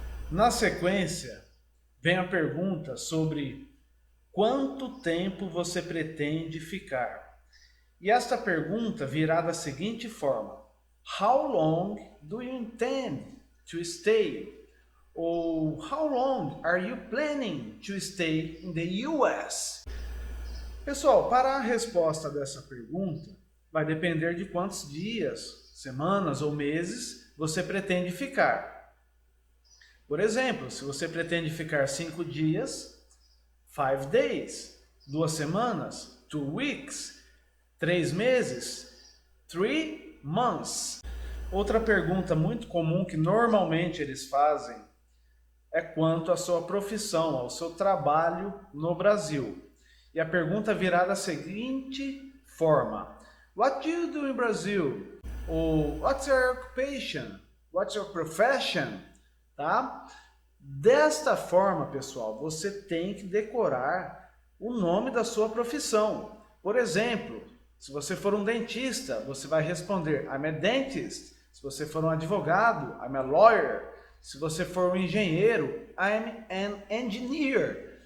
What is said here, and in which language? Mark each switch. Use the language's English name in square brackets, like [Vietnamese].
[Portuguese] Na sequência, vem a pergunta sobre quanto tempo você pretende ficar. E esta pergunta virá da seguinte forma: [English] How long do you intend to stay? [Portuguese] Ou [English] How long are you planning to stay in the US? [Portuguese] Pessoal, para a resposta dessa pergunta, vai depender de quantos dias, semanas ou meses você pretende ficar. Por exemplo, se você pretende ficar 5 dias, [English] 5 days, [Portuguese] 2 semanas, [English] 2 weeks, [Portuguese] 3 meses, [English] 3 months. [Portuguese] Outra pergunta muito comum que normalmente eles fazem é quanto à sua profissão, ao seu trabalho no Brasil. E a pergunta virá da seguinte forma: [English] What do you do in Brazil? Ou What's your occupation? What's your profession? [Portuguese] Tá? Desta forma, pessoal, você tem que decorar o nome da sua profissão. Por exemplo, se você for um dentista, você vai responder [English] I'm a dentist. [Portuguese] Se você for um advogado, [English] I'm a lawyer. [Portuguese] Se você for um engenheiro, [English] I'm an engineer.